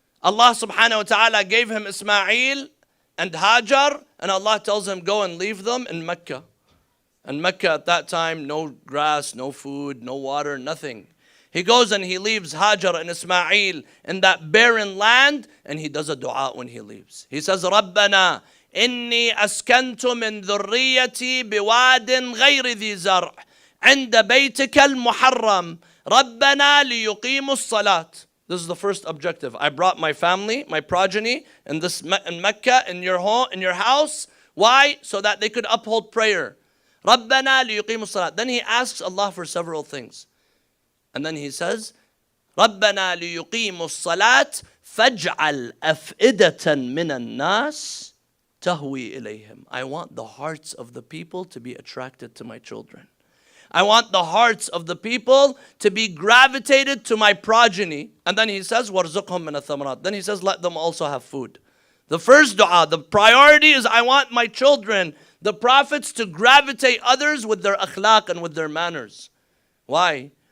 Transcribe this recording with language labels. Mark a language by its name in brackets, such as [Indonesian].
[English] Allah subhanahu wa ta'ala gave him Ismail and Hajar. And Allah tells him, go and leave them in Mecca. And Mecca at that time, no grass, no food, no water, nothing. He goes and he leaves Hajar and Ismail in that barren land. And he does a dua when he leaves. He says, [Arabic] رَبَّنَا إني أسكنت من ذريتي بواد غير ذي زرع عند بيتك المحرم ربنا ليقيموا الصلاة. [English] This is the first objective. I brought my family, my progeny in Mecca, in your house. Why? So that they could uphold prayer. [Arabic] ربنا ليقيموا الصلاة. [English] Then he asks Allah for several things. And then he says, [Arabic] ربنا ليقيموا الصلاة فاجعل أفئدة من الناس تهوي إليهم. [English] I want the hearts of the people to be attracted to my children. I want the hearts of the people to be gravitated to my progeny. And then he says, [Arabic] وَارْزُقْهُم مِّنَ الثَّمَرَاتِ. [English] Then he says, let them also have food. The first dua, the priority is I want my children, the prophets, to gravitate others with their akhlaq and with their manners. Why?